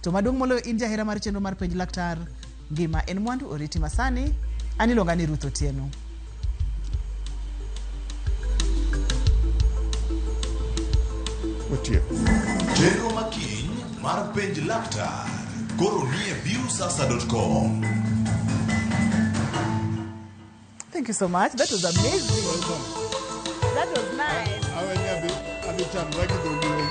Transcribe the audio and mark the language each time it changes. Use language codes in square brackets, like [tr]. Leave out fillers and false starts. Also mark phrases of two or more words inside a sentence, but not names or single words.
[luo] To maduong' moloyo in jahera mar chenro mar penj laktar, ngima en mwandu, oriti masani. An iluonga ni Ruth Otieno. Chenro makiny mar penj laktar koro nie viewsasa.com. [en] Thank you so much. That was amazing. That was nice.